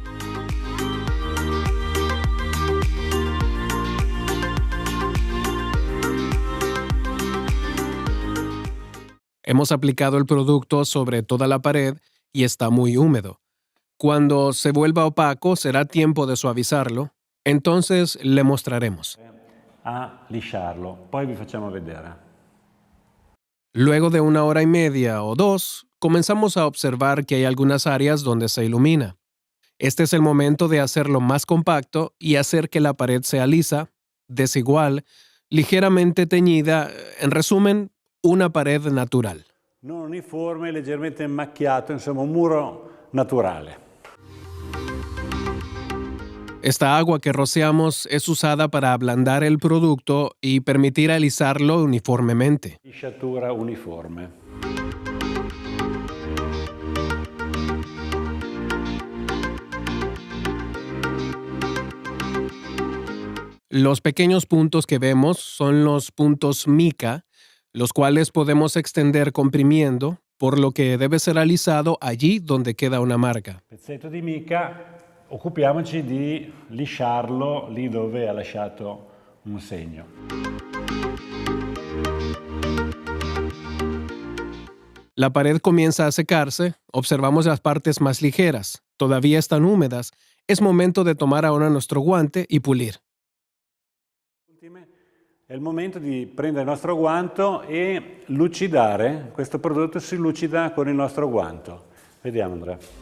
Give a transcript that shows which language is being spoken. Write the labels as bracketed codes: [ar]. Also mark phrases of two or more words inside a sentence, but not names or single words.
[es] Hemos aplicado el producto sobre toda la pared y está muy húmedo. Cuando se vuelva opaco será tiempo de suavizarlo, entonces le mostraremos. [it] A lisciarlo. Poi vi facciamo vedere. [es] Luego de 1 hora y media o 2, comenzamos a observar que hay algunas áreas donde se ilumina. Este es el momento de hacerlo más compacto y hacer que la pared sea lisa, desigual, ligeramente teñida, en resumen, una pared natural. [it] Non uniforme, leggermente macchiato, insomma un muro naturale. [es] Esta agua que rociamos es usada para ablandar el producto y permitir alisarlo uniformemente. [it] Lisciatura uniforme. [es] Los pequeños puntos que vemos son los puntos mica, los cuales podemos extender comprimiendo, por lo que debe ser alisado allí donde queda una marca. [it] Pezzetto di mica, occupiamoci di lisciarlo lì dove ha lasciato un segno. [es] La pared comienza a secarse, observamos las partes más ligeras, todavía están húmedas, es momento de tomar ahora nuestro guante y pulir. [it] È il momento di prendere il nostro guanto e lucidare. Questo prodotto si lucida con il nostro guanto. Vediamo Andrea.